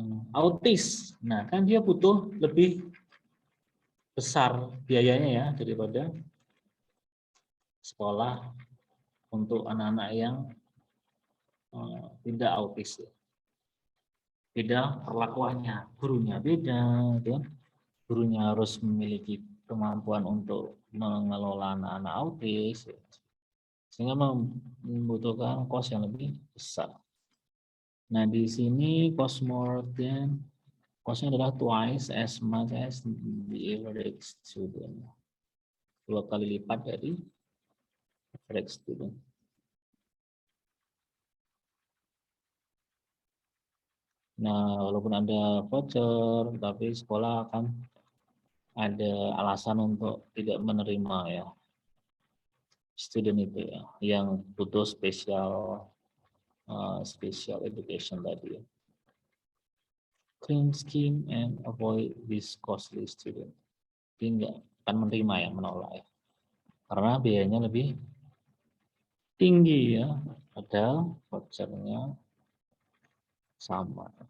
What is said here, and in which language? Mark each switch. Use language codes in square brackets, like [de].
[id] Autis. Nah, kan dia butuh lebih besar biayanya ya daripada sekolah untuk anak-anak yang tidak autis. Beda perlakuannya, gurunya beda, gitu. Gurunya harus memiliki kemampuan untuk mengelola anak-anak autis, sehingga membutuhkan kos yang lebih besar. Nah, di sini [en] cost more than, [id] costnya adalah [en] twice as much as the average student. [id] 2 kali lipat dari average student. Nah, walaupun ada voucher, tapi sekolah akan ada alasan untuk tidak menerima ya student itu ya, yang butuh special education tadi ya. [en] Clean scheme and avoid this costly student. [id] Jadi nggak akan menerima ya, menolak ya, karena biayanya lebih tinggi ya, padahal vouchernya sama.